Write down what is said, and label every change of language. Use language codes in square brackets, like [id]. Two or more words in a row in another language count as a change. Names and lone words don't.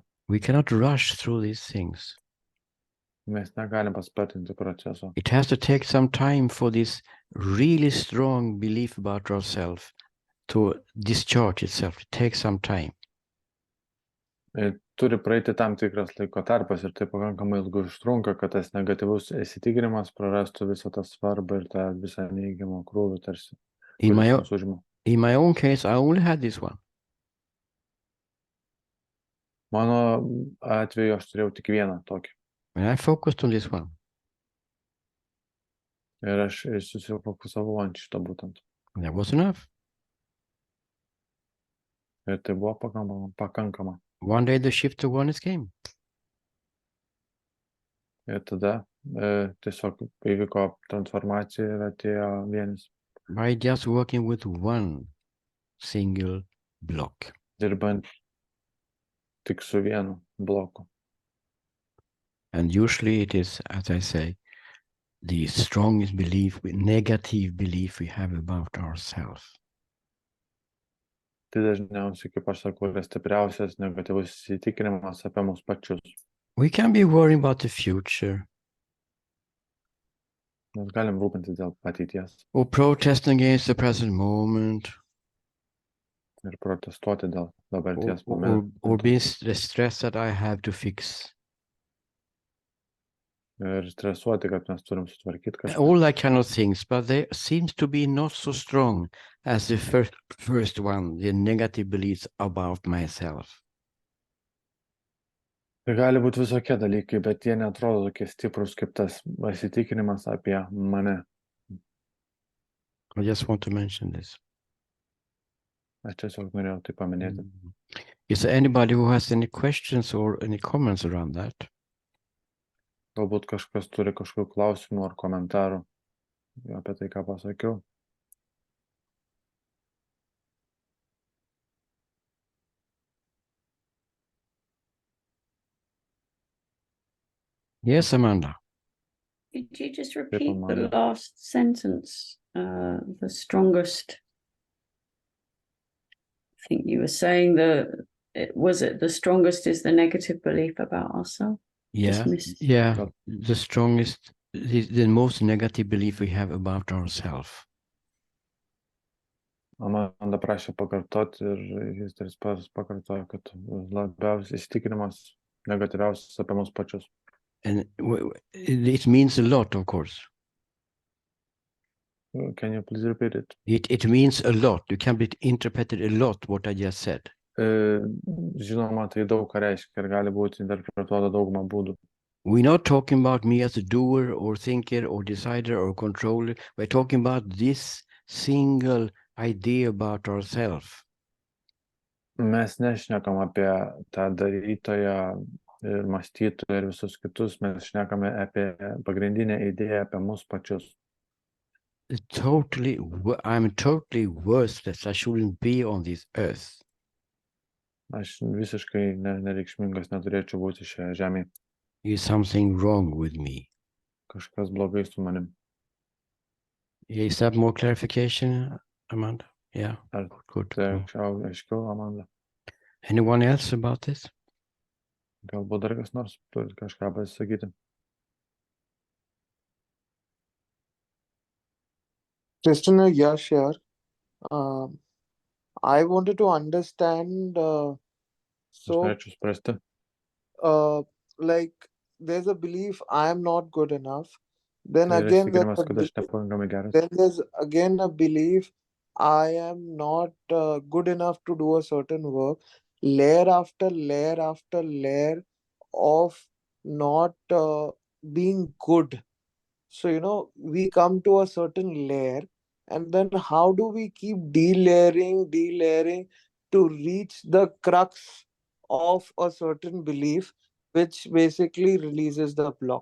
[en] We cannot rush through these things. [lt] Mes negalim paspartinti proceso. [en] It has to take some time for this really strong belief about ourselves to discharge itself. It takes some time. [lt] Ir turi praeiti tam tikras laiko tarpas ir tai pakankamai ilgai užtrunka, kad tas negatyvus įsitikinimas prarastų visą tą svarbą ir tą visą neįgimo krūvį tarsi. [en] In my own case, I only had this one. [lt] Mano atveju aš turėjau tik vieną tokį. [en] And I focused on this one. [lt] Ir aš susifokusavau ant šito būtent. [en] And that was enough. [lt] Ir tai buvo pakankama. [en] One day the shift to oneness came. [lt] Ir tada tiesiog įvyko transformacija ir atėjo vienis. [en] By just working with one single block. [lt] Dirbant tik su vienu bloku. [en] And usually it is, as I say, the strongest belief, negative belief we have about ourselves. [lt] Tai dažniausiai, kaip aš sakau, yra stipriausias negatyvus įsitikinimas apie mus pačius. [en] We can be worrying about the future. [lt] Mes galim rūpintis dėl ateities. [en] Or protesting against the present moment. [lt] Ir protestuoti dėl dabarties momento. [en] Or being stressed that I have to fix. [lt] ir stresuoti, kad mes turim sutvarkyti kažką. [en] All that kind of things, but they seems to be not so strong as the first one, the negative beliefs about myself. [lt] Tai gali būti visokie dalykai, bet jie netrodo tokie stiprus kaip tas įsitikinimas apie mane. [en] I just want to mention this. [lt] Aš tiesiog norėjau tai paminėti. [en] Is there anybody who has any questions or any comments around that? [lt] Galbūt kažkas turi kažkokių klausimų ar komentarų apie tai, ką pasakiau. [en] Yes, Amanda. Could you just repeat the Amanda. last sentence? The strongest. I think you were saying was it the strongest is the negative belief about ourselves? Yeah, Dismissed. yeah. The strongest, the most negative belief we have about ourselves. [lt] Amanda prašė pakartoti ir jis dar pakartojo, kad labiausiai įsitikinimas negatyviausias apie mus pačius. [en] And it means a lot, of course. Can you please repeat it? It means a lot. You can be interpreted a lot what I just said. [lt] Žinoma, tai daug ką reiškia ir gali būti interpretuota daugumą būdų. [en] We're not talking about me as a doer or thinker or decider or controller. We're talking about this single idea about ourselves. [lt] Mes nešnekam apie tą darytoją ir mąstytoją ir visus kitus, mes šnekame apie pagrindinę idėją apie mus pačius. [en] I'm totally worthless. I shouldn't be on this earth. [lt] Aš visiškai nereikšmingas neturėčiau būti šioje žemėje. [en] Is something wrong with me? [lt] Kažkas blogai su manim. [en] Is that more clarification, Amanda? Yeah, [lt] Ar [en] good. [lt] tai aiškiau, Amanda? [en] Anyone else about this? [lt] Galbūt dar kas nors turi kažką pasisakyti. [en] Krishna, Yash here. I wanted to understand, [lt] Aš norėčiau suprasti. [en] like, there's a belief I am not good enough. Then [lt] Tai [en] again, [lt] įsitikinimas, kad aš nepakankamai geras. [en] then there's again a belief I am not good enough to do a certain work. Layer after layer after layer of not being good. So, we come to a certain layer, and then how do we keep delayering to reach the crux of a certain belief, which basically releases the block?